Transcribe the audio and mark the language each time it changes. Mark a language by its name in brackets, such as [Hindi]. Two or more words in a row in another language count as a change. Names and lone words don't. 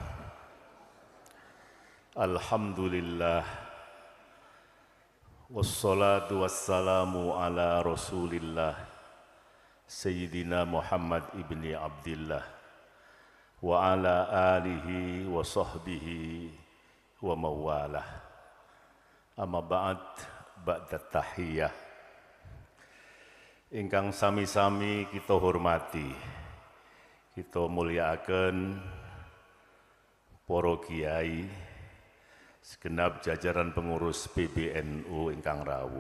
[Arabic] الحمد لله والصلاة والسلام على رسول الله سيدنا محمد بن عبد الله وعلى آله وصحبه ومن والاه. أما بعد تحية. [Javanese] Ingkang sami-sami kita hormati, kita mulyakaken para kiai, [Indonesian] segenap jajaran pengurus PBNU [Javanese] ingkang rawuh.